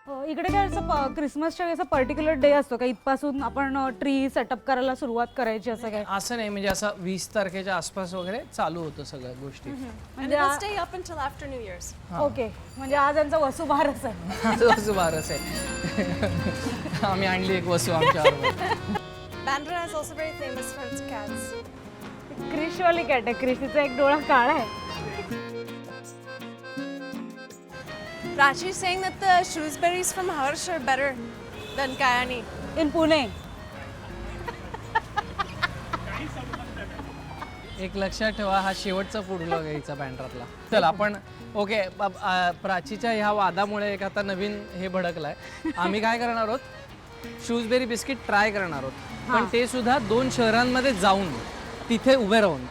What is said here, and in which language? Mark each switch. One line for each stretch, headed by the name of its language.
Marathi: इकडे काय असं क्रिसमसच्या असं पर्टिक्युलर डे असतो का इथपासून आपण ट्री सेटअप करायला सुरुवात करायची असं काय? असं नाही, म्हणजे असं 20 तारखेच्या आसपास वगैरे चालू होतं सगळ्या गोष्टी.
English: And it will stay up until after New Year's.
Marathi: Okay, म्हणजे आज यांचा वसुबारस आहे. वसू बारस आहे. आम्ही आणली एक वसू आमच्याबरोबर.
English: Bandra is also very famous for its cats.
Marathi: क्रिशवाली cat आहे. क्रिशीचा एक डोळा काळा आहे.
English: Prachi is saying that the Shrewsbury's from Harsh are better than Kayani. In Pune.
Marathi: एक लक्षात ठेवा, हा शेवटचा फूड ब्लॉग आहे हिचा बँड्रातला. चल आपण ओके, प्राचीच्या ह्या वादामुळे एक आता नवीन हे भडकलाय. आम्ही काय करणार आहोत, शूजबेरी बिस्किट ट्राय करणार आहोत, पण ते सुद्धा 2 शहरांमध्ये जाऊन तिथे उभे राहून.